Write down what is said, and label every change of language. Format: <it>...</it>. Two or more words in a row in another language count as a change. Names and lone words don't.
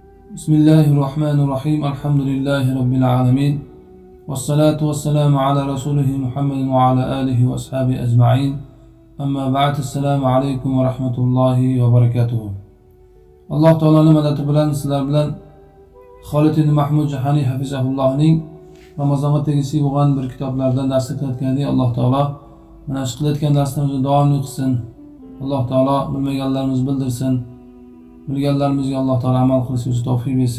<ar>بسم الله الرحمن الرحيم الحمد لله رب العالمين والصلاة والسلام على رسوله محمد وعلى آله وأصحابه أجمعين أما بعد السلام عليكم ورحمة الله وبركاته.</ar> <uz>Alloh taolo madad bilan sizlar bilan Xolid ibn Mahmud Jahani hafizahullohning Ramazonga tegishli bo'lgan bir kitoblardan dars qilayotgandik. Alloh taolo mana shu qilayotgan darslarimizni davomli qilsin. Alloh taolo bilmaganlarimizni bildirsin. Bilganlarimizga Alloh taolo amal qilishga tavfiq bersin.</uz>